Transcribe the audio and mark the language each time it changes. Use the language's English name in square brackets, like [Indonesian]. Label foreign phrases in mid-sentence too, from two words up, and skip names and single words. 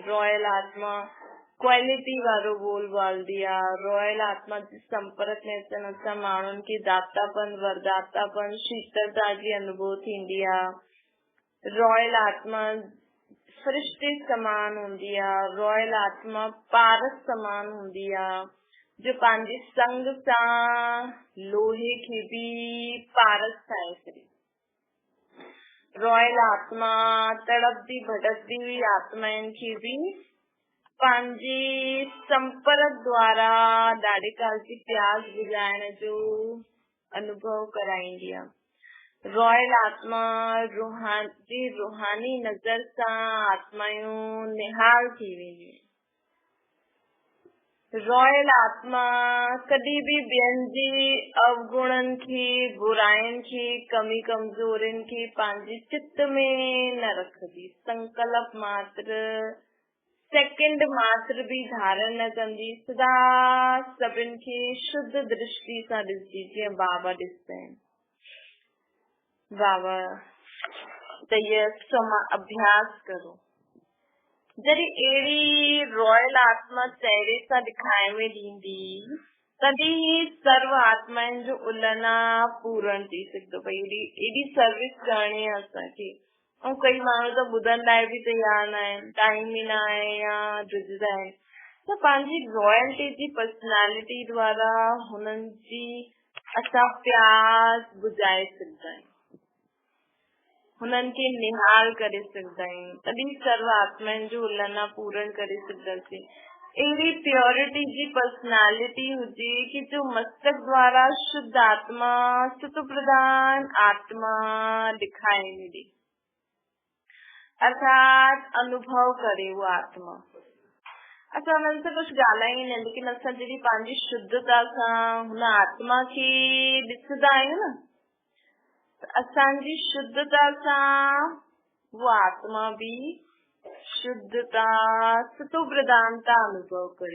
[Sindhi] रॉयल आत्मा क्वालिटी वारो बोल बोलदी आहे। रॉयल आत्मा जे संपर्क में अचण सां माण्हुनि खे दातापन वरदातापन शीतलता जी अनुभूति थींदी आहे। रॉयल आत्मा फरिश्ते समान हूंदी आहे। रॉयल आत्मा पारस समान हूंदी आहे। जो पंहिंजे संग सां लोहे खे बि पारस ठाहे छॾे। रॉयल आत्मा तड़पदी भटकदी हुई आत्माउनि खे बि पंहिंजे संपर्क द्वारा ॾाढे काल जी प्यास बुझाइण जो अनुभव कराईंदी आहे। रॉयल आत्मा रूहानी नज़र सां आत्मायूं निहाल थी वेंदियूं। रॉयल आत्मा कॾहिं बि ॿियनि जे अवगुणनि खे, बुराइनि खे, कमी कमज़ोरियुनि खे पंहिंजे चित्त में न रखंदी। संकल्प मात्र, सेकंड मात्र भी धारण न कंदी। सदा सभिनि खे शुद्ध दृष्टि सां ॾिसदी, जीअं बाबा ॾिसंदा आहिनि। बाबा त इहो अभ्यास करो। जॾहिं अहिड़ी रॉयल आत्मा चेहरे सां ॾेखारे में ॾींदी, तॾहिं ही सर्व आत्माउनि जो उलना पूर्ण थी सघंदो। भई एॾी सर्विस करणी आहे असांखे। ऐं कई माण्हू त ॿुधण लाइ बि तयार न आहिनि, टाइम ई न आहे या ड्रिजदा आहिनि। त पंहिंजी रॉयल्टी जी पर्सनैलिटी द्वारा हुननि जी असां प्यास बुझाए सघंदा आहियूं, हुननि खे निहाल करे सघंदा आहियूं। तॾहिं सर्व आत्माउनि जो उलना पूर्ण करे सघंदासीं। अहिड़ी प्योरिटी जी पर्सनैलिटी हुजे कि जो मस्तक द्वारा शुद्ध आत्मा, सतो प्रधान आत्मा दिखाई मिले, अर्थात अनुभव करे वो आत्मा। असां हुननि सां कुझु ॻाल्हाईंदा आहियूं, लेकिन असां जॾहिं पंहिंजी शुद्धता सां हुन आत्मा खे ॾिसंदा आहियूं न, असांजी शुद्धता सां वो आत्मा भी शुद्धता, सतो प्रधानता अनुभव करे।